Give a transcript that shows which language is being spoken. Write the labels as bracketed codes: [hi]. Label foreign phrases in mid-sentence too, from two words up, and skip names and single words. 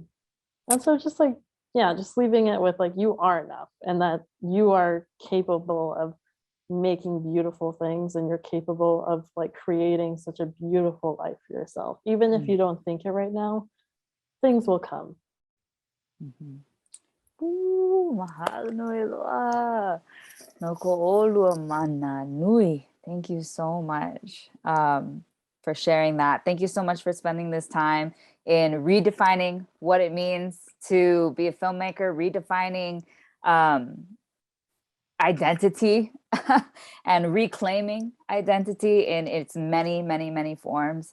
[en] And so just like, yeah, just leaving it with like, you are enough and that you are capable of making beautiful things and you're capable of like creating such a beautiful life for yourself. Even if you don't think it right now, things will come. [haw] Mahalo nui loa. No ko olua mana nui. [en] Thank you so much for sharing that. Thank you so much for spending this time in redefining what it means to be a filmmaker, redefining identity and reclaiming identity in its many, many, many forms.